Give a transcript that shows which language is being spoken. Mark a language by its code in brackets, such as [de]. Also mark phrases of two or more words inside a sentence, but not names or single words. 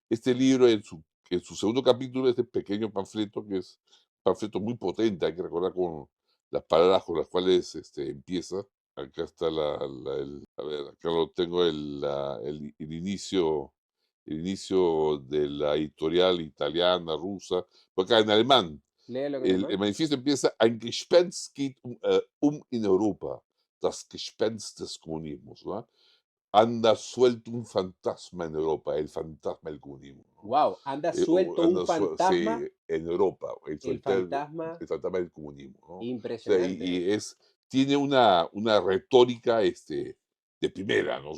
[es] Este libro, en su segundo capítulo, este pequeño panfleto, que es un panfleto muy potente, hay que recordar con las palabras con las cuales empieza. Acá está a ver, acá lo tengo el inicio de la editorial italiana, rusa, por acá en alemán. Léelo en El alemán. manifiesto empieza: [de] Ein Gespenst geht in Europa. das Gespenst des Kommunismus, [es] ¿no? Anda suelto un fantasma en Europa, el fantasma del comunismo, ¿no? Wow, anda suelto un Sí, fantasma, en Europa, el fantasma, el fantasma del comunismo, ¿no? O sea, impresionante. tiene una retórica de primera, ¿no?